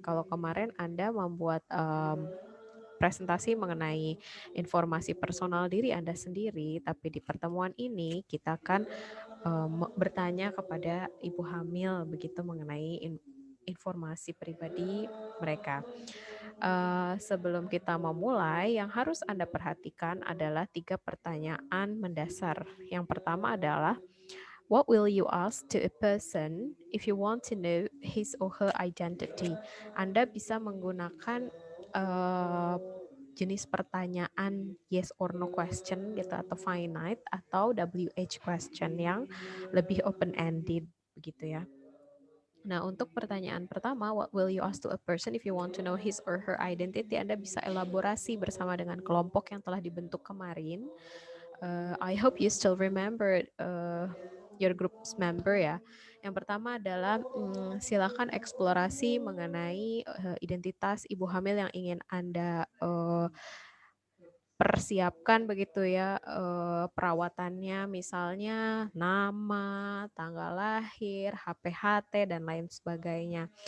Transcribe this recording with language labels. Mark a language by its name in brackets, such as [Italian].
[Indonesian] Kalau kemarin Anda membuat presentasi mengenai informasi personal diri Anda sendiri, tapi di pertemuan ini kita akan bertanya kepada ibu hamil begitu mengenai informasi pribadi mereka. Sebelum kita memulai, yang harus Anda perhatikan adalah 3 pertanyaan mendasar. Yang pertama adalah, [English] what will you ask to a person if you want to know his or her identity? [Indonesian] Anda bisa menggunakan jenis pertanyaan yes or no question gitu, atau finite, atau WH question yang lebih open ended begitu ya. Nah, untuk pertanyaan pertama, [English] what will you ask to a person if you want to know his or her identity? [Indonesian] Anda bisa elaborasi bersama dengan kelompok yang telah dibentuk kemarin. [English] I hope you still remember your group's member [Indonesian] ya. Yang pertama adalah silakan eksplorasi mengenai identitas ibu hamil yang ingin Anda persiapkan begitu ya, perawatannya, misalnya nama, tanggal lahir, HPHT, dan lain sebagainya.